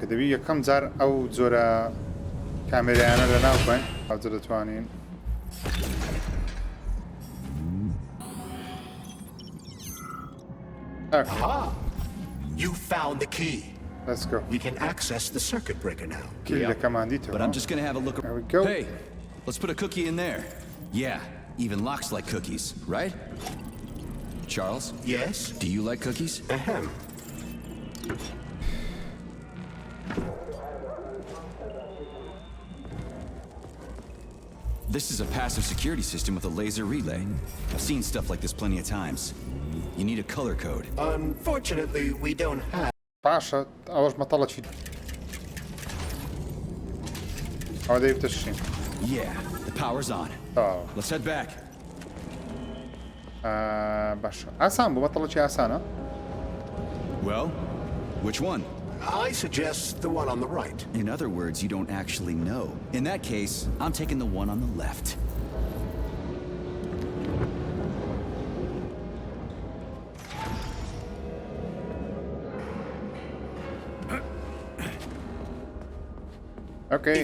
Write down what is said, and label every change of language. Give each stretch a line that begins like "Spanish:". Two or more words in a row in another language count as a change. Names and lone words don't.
Central Kurdish: دەبی یەکەم جار ئەو جۆرە کامێرایانە لەناو بکەین ئەو جۆرە دەتوانین
English: Aha! You found the key. Let's go. We can access the circuit breaker now. But I'm just gonna have a look. There we go. Hey, let's put a cookie in there. Yeah, even locks like cookies, right? Charles? Yes? Do you like cookies? Ahem. This is a passive security system with a laser relay. I've seen stuff like this plenty of times. You need a color code. Unfortunately, we don't have...
Central Kurdish: باشە ئەوەش مەتەڵەکی ئەوە دەوێت تشتین
English: Yeah, the power's on. Let's head back.
Central Kurdish: باشە ئاسان بوو مەتەڵەکی ئاسانە
English: Well, which one? I suggest the one on the right. In other words, you don't actually know. In that case, I'm taking the one on the left. Okay,